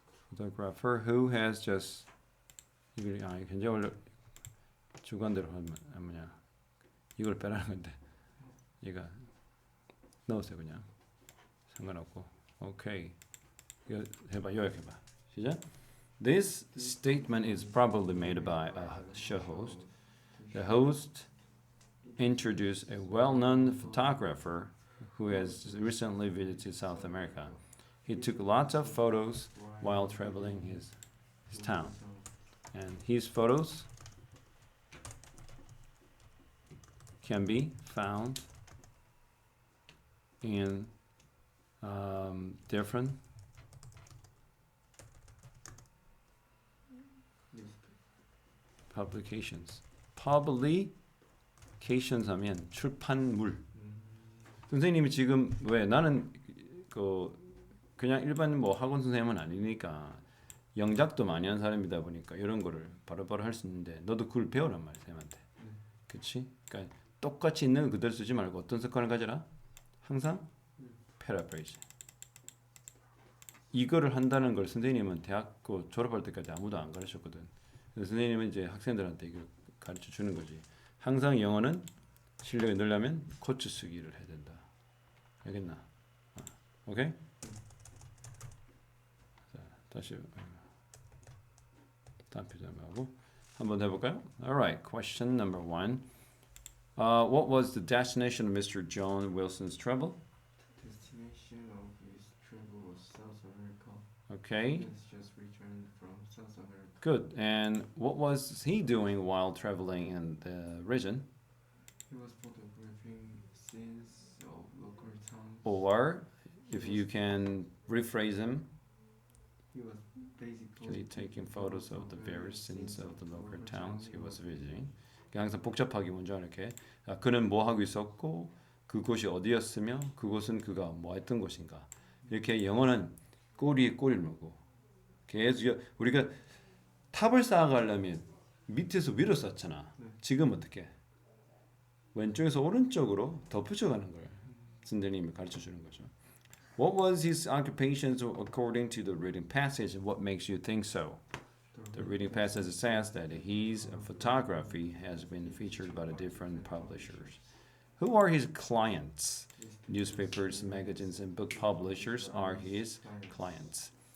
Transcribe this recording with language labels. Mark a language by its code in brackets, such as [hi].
[en] Photographer who has just [ko] 이걸 굉장히 원래 주관대로 하면 뭐냐 이걸 빼라는 건데 얘가 넣으세요 그냥 상관없고 오케이 이거 해봐 요약해봐 시작. [en] This statement is probably made by a show host. The host introduced a well-known photographer who has recently visited South America. He took lots of photos while traveling his town. And his photos can be found in different publications. [ko] Publications 하면 출판물. 선생님이 지금 왜 나는 그냥 일반 뭐 학원 선생님은 아니니까 영작도 많이 한 사람이다 보니까 이런 거를 바로바로 할 수 있는데 너도 그걸 배우란 말이야 쌤한테. 그렇지? 그러니까 똑같이 있는 거 그대로 쓰지 말고 어떤 습관을 가져라? 항상 패러프레이즈. 이거를 한다는 걸 선생님은 대학교 졸업할 때까지 아무도 안 가르쳤거든. 그래서 선생님은 이제 학생들한테 이걸 가르쳐 주는 거지. 항상 영어는 실력이 늘려면 코치 쓰기를 해야 된다. 알겠나? 오케이? 자, 다시 다음 표정하고 한번 해볼까요? [en] Alright, question number 1. What was the destination of Mr. John Wilson's travel? Destination of his travel was South America. Okay. He's just returned from South America. Good. And what was he doing while traveling in the region? He was photographing scenes of local towns. Or, if you can rephrase him, He was basically taking photos of the various scenes of the local towns he was visiting. [ko] 항상 복잡하게 먼저 이렇게 그는 뭐 하고 있었고 그곳이 어디였으며 그곳은 그가 뭐 했던 곳인가. 이렇게 영어는 꼬리에 꼬리를 물고 계속 우리가 탑을 쌓아가려면 밑에서 위로 쌓잖아. 지금 어떻게? 왼쪽에서 오른쪽으로 덮어져가는 걸 선생님이 가르쳐주는 거죠. [en] What was his occupations according to the reading passage, and what makes you think so? The reading passage says that his photography has been featured by the different publishers. Who are his clients? Newspapers, magazines, and book publishers are his clients.